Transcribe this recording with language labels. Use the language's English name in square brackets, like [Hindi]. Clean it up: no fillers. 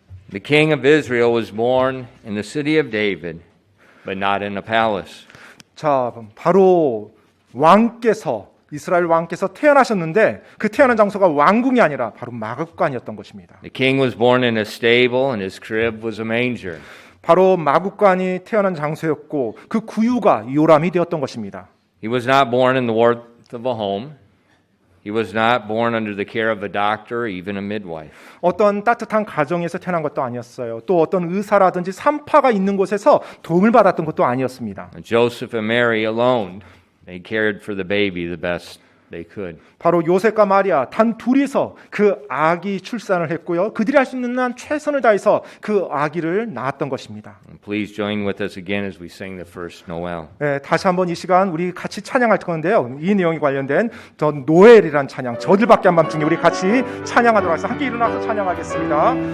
[English] The king of Israel was born in the city of David, but not in a palace. [Korean] 자, 바로 왕께서 이스라엘 왕께서 태어나셨는데 그 태어난 장소가 왕궁이 아니라 바로 마구간이었던 것입니다. [English] The king was born in a stable and his crib was a manger. [Korean] 바로 마구간이 태어난 장소였고 그 구유가 요람이 되었던 것입니다. [English] He was not born in the warmth of a home. He was not born under the care of a doctor or even a midwife. [Korean] 어떤 따뜻한 가정에서 태어난 것도 아니었어요. 또 어떤 의사라든지 산파가 있는 곳에서 도움을 받았던 것도 아니었습니다. [English] Joseph and Mary alone, they cared for the baby the best they could. [Korean] 바로 요셉과 마리아 단 둘이서 그 아기 출산을 했고요. 그들이 할 수 있는 한 최선을 다해서 그 아기를 낳았던 것입니다. [English] Please join with us again as we sing the first Noel. [Korean] 네, 다시 한번 이 시간 우리 같이 찬양할 건데요. 이 내용이 관련된 더 노엘이란 찬양, 저들밖에 한밤중에 우리 같이 찬양하도록 하겠습니다. 함께 일어나서 찬양하겠습니다.